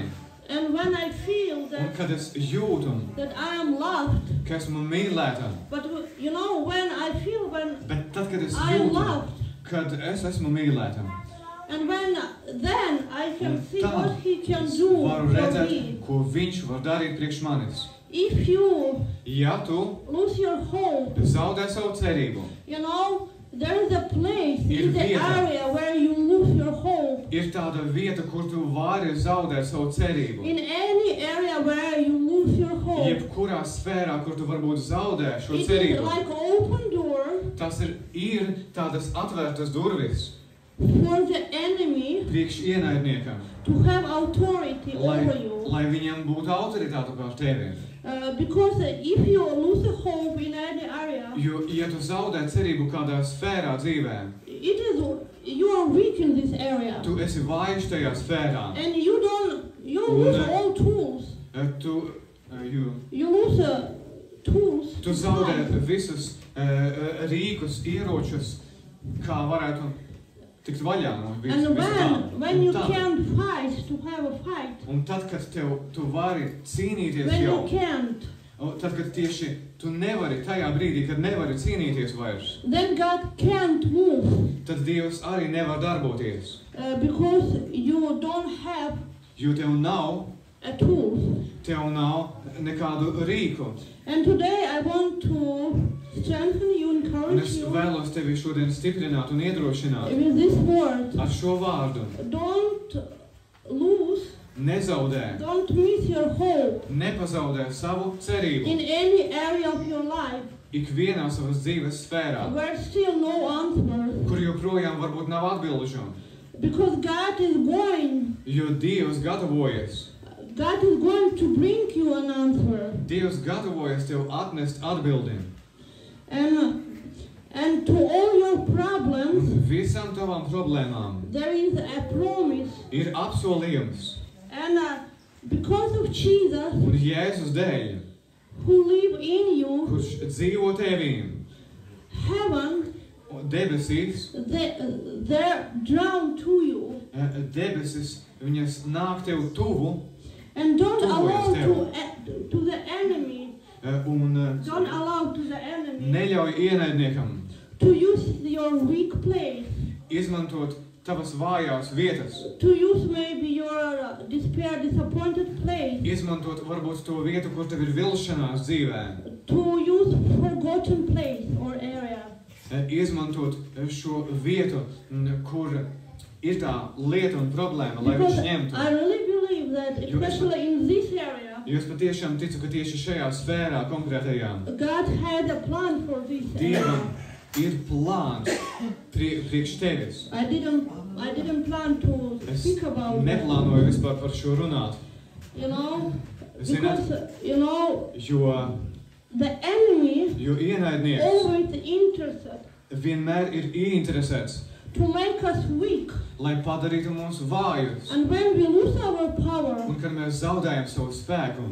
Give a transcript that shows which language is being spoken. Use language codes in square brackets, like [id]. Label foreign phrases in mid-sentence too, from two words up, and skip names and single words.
[en] And when I feel [lv] un [en] that, [lv] kad es jūtu, [en] that I am loved, [lv] ka esmu mīlēta, [en] but you know, when I feel when [lv] bet tad, kad es [en] I'm [lv] jūtu, [en] loved, [lv] kad es esmu mīlēta, [en] and when then I can [lv] un [en] see [lv] tad [en] what He can [lv] es [en] do [lv] varu [en] for [lv] redzēt, [en] me. [lv] ko viņš var darīt priekš manis. [en] If you [lv] Ja tu [en] lose your hope, [lv] zaudē savu cerību, [en] you know, there is a place [lv] Ir [en] in the [lv] vieta. [en] area where you lose your hope. [lv] ir tāda vieta, kur tu vari zaudēt savu cerību. [en] In any area where you lose your hope, [lv] Jebkurā sfērā, kur tu varbūt zaudē šo [en] it is [lv] cerību, [en] like open door [lv] tas ir tādas atvērtas durvis [en] for the enemy [lv] priekš ienaidniekam, [en] to have authority [lv] lai, [en] over you. [lv] lai viņam būtu autoritāte pār tevi. [en] Because if you lose the hope in any area, [lv] Jo, ja tu zaudē cerību kādā sfērā dzīvē, [en] it is you are weak in this area, [lv] tu esi vājš tajā sfērā. [en] and you lose all tools. You lose tools. [lv] Tu zaudē visus rīkus, ieročus, kā varētu tikt vaļā no [en] And [lv] tā. [en] when you [lv] Un tad- [en] can't fight to have a fight, [lv] Un tad, kad tu vari cīnīties [en] when [lv] jau, [en] you can't, [lv] tad, kad tieši tu nevari tajā brīdī, kad nevari cīnīties vairs, [en] then God can't move [lv] tad Dievs arī nevar darboties. [en] because you don't have [lv] Jo tev nav [en] a tool. [lv] nekādu rīku. [en] And today I want to strengthen you, [lv] Un [en] encourage [lv] es [en] you [lv] vēlos tevi šodien stiprināt un iedrošināt [en] with this word. [lv] ar šo vārdu. [en] Don't lose, [lv] Nezaudē, [en] don't miss your hope [lv] nepazaudē savu cerību. [en] in any area of your life [lv] Ikvienā savas dzīves sfērā, [en] where still no answer. [lv] kur joprojām varbūt nav atbilžu. [en] Because God is going to bring you an answer. [lv] Dievs gatavojas tev atnest atbildi. [en] And to all your problems, [lv] Un visām tavām problēmām [en] there is a promise. [lv] ir apsolījums. [en] And because of Jesus, [lv] Un Jēzus dēļ, [en] who live in you, [lv] kurš dzīvo tevī, [en] heaven, [lv] un debesīs, [en] they're drawn to you. [lv] debesis, viņas nāk tev tuvu, [en] And don't allow [lv] Tuvojas [en] to the enemy, [lv] un [en] don't allow to the enemy [lv] neļauj ienaidniekam [en] to use your weak place, [lv] izmantot tavas vājās vietas, [en] to use maybe your despair, disappointed place, [lv] izmantot varbūt to vietu, kur tev ir vilšanās dzīvē, [en] to use forgotten place or area. [lv] izmantot šo vietu, kur ir tā lieta un problēma, lai [en] Because [lv] viņš ņemtu. [en] I really believe that, especially in this area, [lv] Jo es patiešām ticu, ka tieši šajā sfērā konkrētajā [en] God had a plan for this area. [lv] Dievam ir plāns priekš tevis. [en] I didn't plan to [lv] Es [en] speak about [lv] neplānoju vispār par šo runāt. [en] You know, [lv] Zināt, [en] because you know [lv] jo [en] the enemy [lv] ienaidnieks [en] always interested [lv] vienmēr ir ieinteresēts, [en] to make us weak. [lv] lai padarītu mūs vājus. [en] And when we lose our power, [lv] Un kad mēs zaudējam savu spēku,